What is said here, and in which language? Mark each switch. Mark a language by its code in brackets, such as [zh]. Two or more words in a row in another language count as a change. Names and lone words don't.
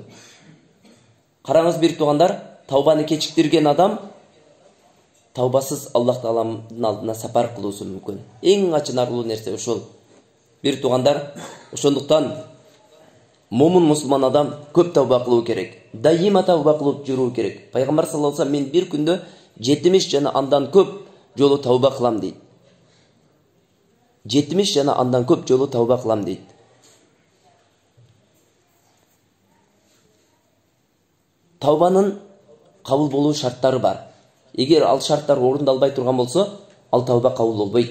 [ky] Караңыз, бир туугандар, таубаны кечиктирген адам таубасыз Аллах тааламдын алдына сапар кылуусу мүмкүн. Эң ачынарлуу нерсе ошол. Бир туугандар, ошондуктан момун мусулман адам көп тауба кылуу керек. Дайыма тауба кылып жүрүү керек. [ar] Пайгамбар صلى الله عليه وسلم: [ky] "Мен бир күндө 70 жана андан көп жолу тауба кылам" дейт. 70 жана андан көп жолу тауба кылам дейт. Таубанын кабыл болуу шарттары бар. Эгер ал шарттар орундалбай турган болсо, ал тауба кабыл болбойт.